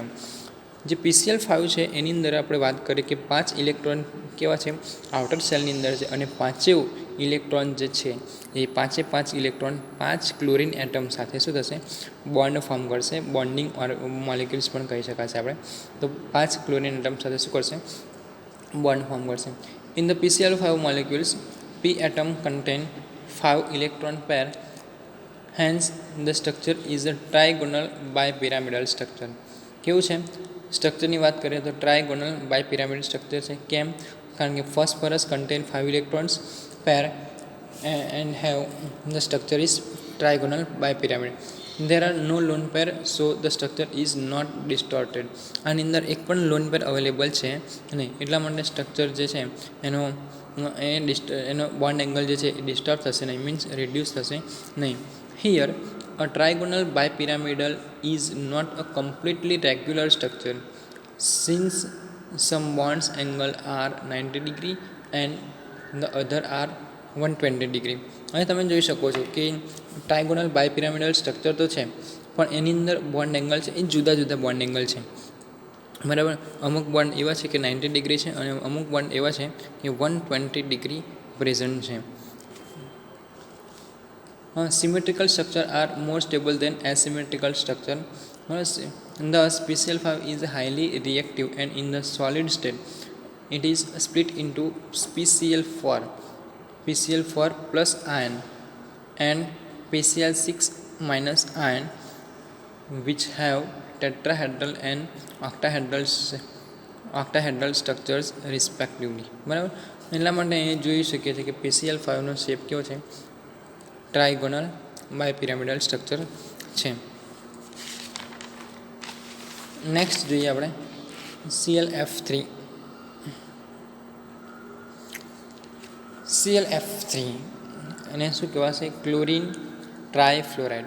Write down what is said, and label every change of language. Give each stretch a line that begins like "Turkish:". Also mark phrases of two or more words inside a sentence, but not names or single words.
Gujarati: જે PCl5 છે એની અંદર આપણે વાત કરીએ કે 5 ઇલેક્ટ્રોન કેવા છે,
English: outer shell
Gujarati: અંદર છે અને 5 ઇલેક્ટ્રોન જે છે એ 5 ઇલેક્ટ્રોન 5
English: chlorine atom
Gujarati: સાથે શું થશે,
English: bond form
Gujarati: કરશે.
English: bonding molecules
Gujarati: પણ કહી શકાશે આપણે. તો 5
English: chlorine atom
Gujarati: સાથે શું કરશે,
English: bond form
Gujarati: કરશે.
English: in the PCl5 molecules, P atom contain 5 electron pair. Hence the structure is a trigonal bipyramidal structure.
Gujarati: કેવું છે, સ્ટ્રક્ચરની વાત કરીએ તો
English: trigonal bipyramid structure
Gujarati: છે. કેમ, કારણ કે
English: phosphorus contain 5 electrons pair and have the structure is trigonal bipyramid. There are no lone pair, so the structure is not distorted.
Gujarati: આની અંદર એક પણ
English: lone pair available
Gujarati: છે નહીં, એટલા માટે સ્ટ્રક્ચર જે છે એનો
English: bond angle
Gujarati: જે છે એ ડિસ્ટર્બ થશે નહીં,
English: means reduce
Gujarati: થશે નહીં.
English: Here a trigonal bipyramidal is not a completely regular structure since some bonds angle are 90 degree and the other are 120 degree.
Gujarati: અહીં તમે જોઈ શકો છો કે
English: trigonal bipyramidal structure
Gujarati: તો છે પણ એની અંદર
English: bond angle
Gujarati: છે એ જુદા જુદા
English: bond angle
Gujarati: છે. બરાબર, અમુક બોન્ડ એવા છે કે 90 ડિગ્રી છે અને અમુક બોન્ડ એવા છે કે 120
English: degree present
Gujarati: છે.
English: Symmetrical structure are more stable than asymmetrical structure. Thus, PCl5 is highly reactive and in the solid state, it is split into PCl4 plus ion and PCl6 minus ion, which have tetrahedral and octahedral structures respectively.
Gujarati: બરાબર, એટલા માટે અહીં જોઈ શકીએ છીએ કે PCl5નો શેપ કેવો છે,
English: trigonal bipyramidal structure
Gujarati: છે. નેક્સ્ટ જોઈએ આપણે ClF3. ClF3 અને શું કહેવાશે,
English: chlorine trifluoride.